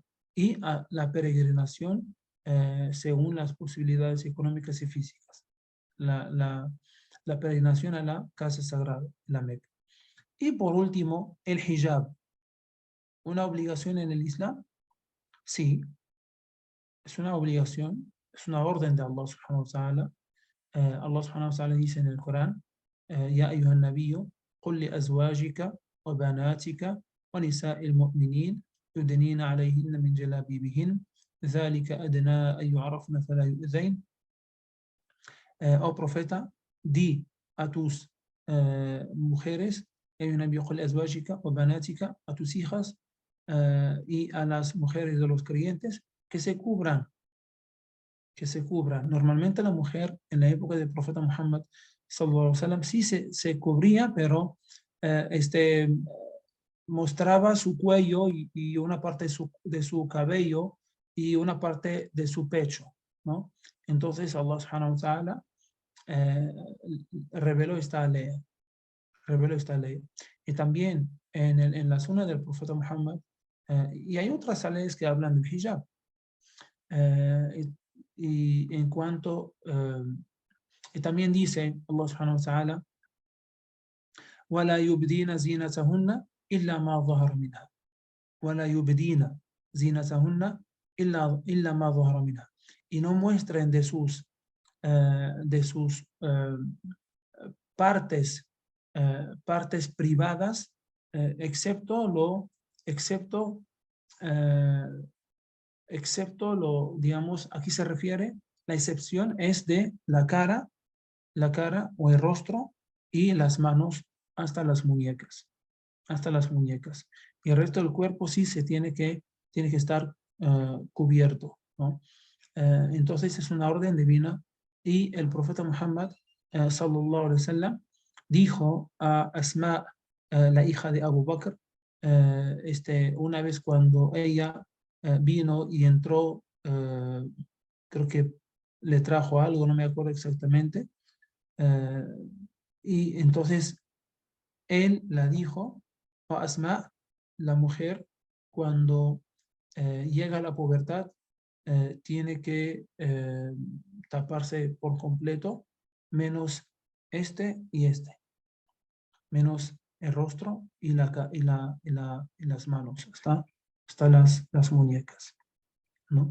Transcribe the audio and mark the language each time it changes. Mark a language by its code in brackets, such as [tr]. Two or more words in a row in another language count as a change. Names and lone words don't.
[es] Y la peregrinación según las posibilidades económicas y físicas. La peregrinación a la casa sagrada, la Meca. Y por último, el hijab. ¿Una obligación en el Islam? Sí, es una obligación, es una orden de Allah [ar] سبحانه وتعالى. [es] Allah [ar] سبحانه وتعالى [es] dice en el Corán, [ar] يا أيها النبي قل لأزواجك وبناتك ونساء المؤمنين يدنين عليهن من جلابيبهن ذلك أدنى أن يعرفن فلا يؤذين. [es] Oh profeta, di a tus mujeres, hay un envío con azwajika o banatika, a tus hijas y a las mujeres de los creyentes que se cubran, que se cubran. Normalmente la mujer en la época del profeta Muhammad [ar] صلى الله عليه وسلم [es] sí se cubría, pero mostraba su cuello y una parte de su cabello y una parte de su pecho, ¿no? Entonces Allah [ar] سبحانه وتعالى [es] reveló esta ley. Y también en la zona del profeta Muhammad, y hay otras leyes que hablan del hijab. Y en cuanto, y también dice Allah [ar] سبحانه وتعالى, وَلَا يُبْدِينَ زِينَتَهُنَّ إِلَّا مَا ظَهَرَ مِنْهَا وَلَا يُبْدِينَ زِينَتَهُنَّ إِلَّا مَا ظَهَرَ مِنْهَا. [es] Y no muestren de sus partes privadas, excepto lo, digamos, aquí se refiere, la excepción es de la cara o el rostro y las manos hasta las muñecas. Y el resto del cuerpo sí se tiene que estar cubierto, ¿no? Entonces es una orden divina y el profeta Muhammad [ar] صلى الله عليه وسلم [es] dijo a Asma, la hija de Abu Bakr, una vez cuando ella vino y entró, creo que le trajo algo, no me acuerdo exactamente, y entonces él la dijo a Asma, la mujer, cuando llega a la pubertad, tiene que taparse por completo, menos menos el rostro y las manos, hasta las muñecas, ¿no?